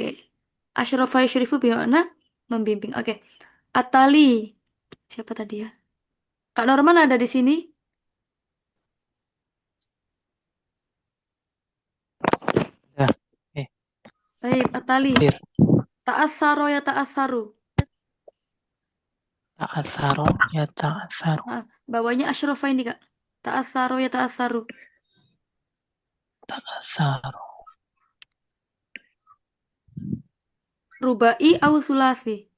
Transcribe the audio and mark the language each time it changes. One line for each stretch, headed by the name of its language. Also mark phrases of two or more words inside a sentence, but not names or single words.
Arabic: أشرف يشرف
Indonesian: bermakna membimbing. Oke. Atali. Siapa tadi ya? Kak Norman ada di sini? Ya, eh, Baik, Atali. Fir,
Arabic: تأثر يتأثر. تأثر يتأثر,
Indonesian: Nah, bawahnya asyrafa ini, Kak.
Arabic: تأثر يتأثر. ta'atsaru, رباعي أو ثلاثي.